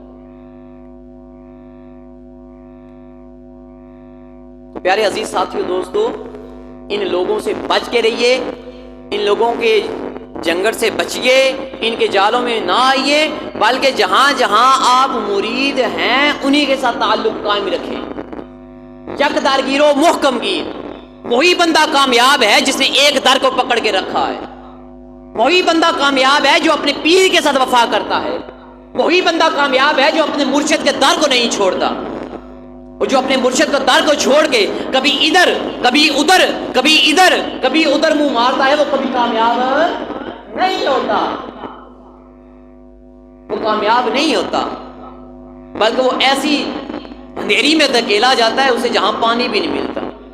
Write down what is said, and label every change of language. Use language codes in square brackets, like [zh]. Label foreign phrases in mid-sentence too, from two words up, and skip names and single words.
[ur] پیارے عزیز ساتھیو دوستو، ان لوگوں سے بچ کے رہیے، ان لوگوں کے جنگل سے بچیے، ان کے جالوں میں نہ آئیے، بلکہ جہاں جہاں آپ مرید ہیں انہی کے ساتھ تعلق قائم رکھیں، [fa] یک درگیرو محکم گیر۔ [ur] وہی بندہ کامیاب ہے جس نے ایک در کو پکڑ کے رکھا ہے، وہی بندہ کامیاب ہے جو اپنے پیر کے ساتھ وفا کرتا ہے، وہی بندہ کامیاب ہے جو اپنے مرشد کے در کو نہیں چھوڑتا، اور جو اپنے مرشد کا در کو چھوڑ کے کبھی ادھر کبھی ادھر کبھی ادھر کبھی ادھر منہ مارتا ہے، وہ کبھی کامیاب نہیں ہوتا، وہ کامیاب نہیں ہوتا، بلکہ وہ ایسی اندھیری میں دھکیلا جاتا ہے اسے جہاں پانی بھی نہیں ملتا۔